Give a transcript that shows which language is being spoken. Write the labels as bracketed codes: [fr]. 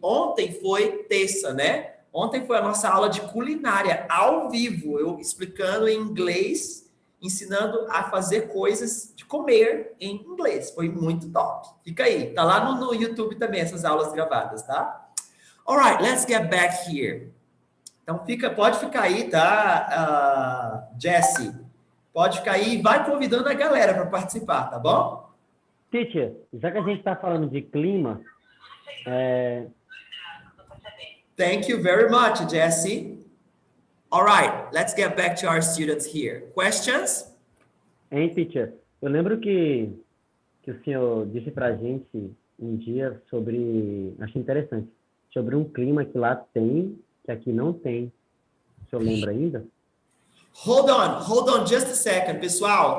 [pt] Ontem foi terça, né? Ontem foi a nossa aula de culinária, ao vivo, eu explicando em inglês, ensinando a fazer coisas de comer em inglês. Foi muito top. Fica aí, tá lá no YouTube também essas aulas gravadas, tá? [en] Alright, let's get back here. [pt] Então pode ficar aí, tá, Jesse? Pode ficar aí e vai convidando a galera para participar, tá bom? Teacher, já que a gente está falando de clima, [en] Thank you very much, Jesse. All right, let's get back to our students here. Questions? Teacher? [pt] Eu lembro que o senhor disse para a gente um dia sobre, achei interessante, sobre um clima que lá tem, que aqui não tem. O senhor lembra ainda? [en] Hold on just a second, [pt] pessoal.